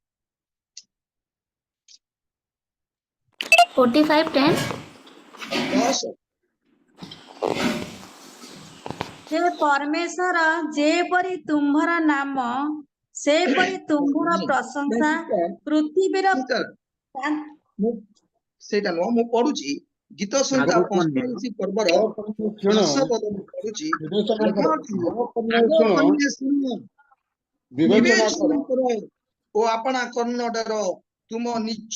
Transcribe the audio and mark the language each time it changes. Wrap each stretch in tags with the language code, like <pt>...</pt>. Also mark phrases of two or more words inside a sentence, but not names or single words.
<or>45:10 10 ହେ ପରମେଶ୍ୱର ଯେପରି ତୁମ୍ଭର ନାମ ସେପରି ତୁମ୍ଭର ପ୍ରଶଂସା ପୃଥିବୀର ସେଇଟା ନୁହଁ ମୁଁ ପଢୁଛି ଗୀତ ସଂହିତା 45 ପର୍ବର 10 ପଦ ମୁଁ ପଢୁଛି ଲେଖା ଅଛି ଆଗ କନ୍ୟା ଶୁଣ ବିବେଚନା କର ଓ ଆପଣା କନ୍ନଡର ତୁମ ନିଜ</or>